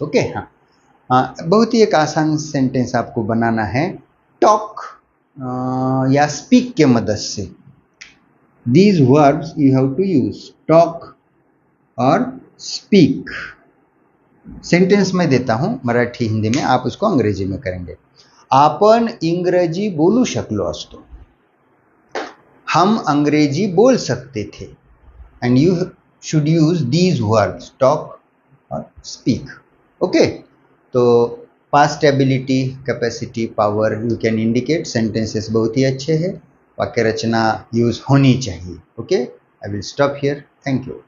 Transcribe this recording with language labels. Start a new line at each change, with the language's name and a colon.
Hindi: Okay, हाँ, बहुत ही एक आसान सेंटेंस आपको बनाना है टॉक या स्पीक के मदद से।
English: These verbs you have to use, talk और speak.
Hindi: सेंटेंस में देता हूं मराठी हिंदी में, आप उसको अंग्रेजी में करेंगे।
Marathi: आपण इंग्रजी बोलू शकलो असतो,
Hindi: हम अंग्रेजी बोल सकते थे।
English: And you should use these words, talk और speak. Okay, तो past ability, capacity, power you can indicate.
Hindi: Sentences बहुत ही अच्छे हैं, वाक्य रचना यूज होनी चाहिए। Okay,
English: I will stop here. Thank you.